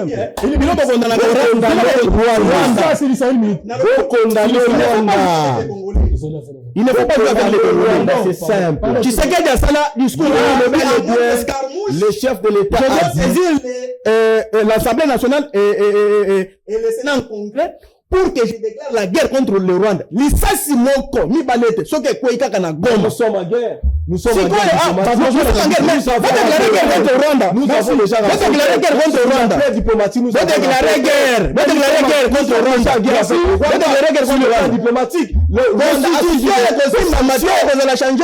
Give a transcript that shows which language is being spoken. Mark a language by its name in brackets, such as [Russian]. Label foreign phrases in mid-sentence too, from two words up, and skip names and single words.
[French] Il ne faut pas dire avec le Rwanda, c'est simple. Tu sais qu'il y a ça là, discours, le chef de l'État a saisi l'Assemblée nationale et le Sénat en congrès pour que je déclare la guerre contre le Rwanda. [Lingala] L'issasi moko, mi balete, [French] ce que quoi il y a nous sommes en guerre. Nous sommes en guerre. Nous avons déclaré guerre contre le Rwanda. Nous avons déjà déclaré guerre contre le Rwanda. Nous avons déclaré guerre contre le Rwanda. Nous avons déclaré guerre contre le Rwanda. Diplomatique. Le constitution est possible en matière de la changer.